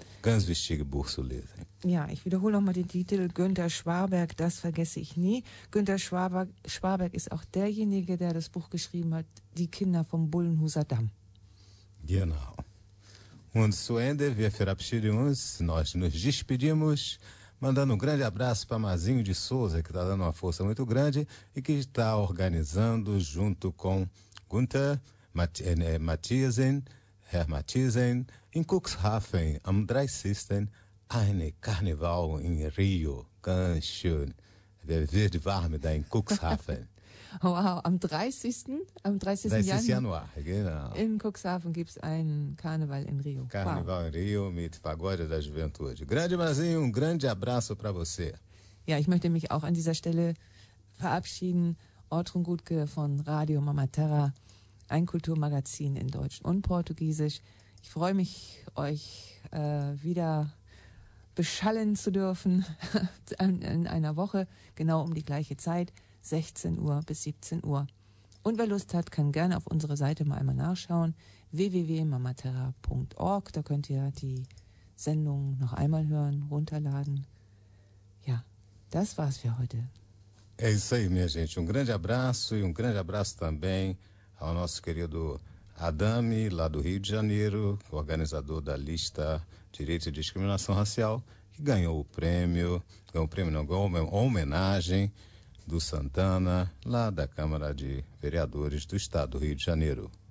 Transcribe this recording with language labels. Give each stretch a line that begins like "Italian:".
German: Ganz wichtiges Buch zu lesen. Ja, ich wiederhole nochmal den Titel, Günther Schwarberg, das vergesse ich nie. Günther Schwarberg ist auch derjenige, der das Buch geschrieben hat, Die Kinder vom Bullenhuser Damm. Genau. Und zu Ende, wir verabschieden uns,
Portuguese: nós nos despedimos, mandando grande abraço para Mazinho de Souza, que está dando uma força muito grande e que está organizando junto com Gunther Matthiesen, Herr Matthiesen,
German: in Cuxhaven, am 30. ein Karneval in Rio. Ganz schön. Wir werden warm da in Cuxhaven. Wow, am 30. Januar, genau. In Cuxhaven gibt es einen Karneval in Rio. Karneval in Rio mit Pagode da Juventude.
Portuguese: Grande Mazinho, um grande abraço para você.
German: Ja, ich möchte mich auch an dieser Stelle verabschieden. Ortrun Gutke von Radio Mama Terra, ein Kulturmagazin in Deutsch und Portugiesisch. Ich freue mich, euch wieder beschallen zu dürfen in einer Woche, genau um die gleiche Zeit. 16 Uhr bis 17 Uhr. Und wer Lust hat, kann gerne auf unsere Seite mal einmal nachschauen, www.mamaterra.org. Da könnt ihr die Sendung noch einmal hören, runterladen. Ja, das war's für heute.
Portuguese: É isso aí, minha gente. Um grande abraço e um grande abraço também ao nosso querido Adami, lá do Rio de Janeiro, organizador da lista Direito e Discriminação Racial, que ganhou o prêmio, ganhou uma homenagem do Santana, lá da Câmara de Vereadores do Estado do Rio de Janeiro.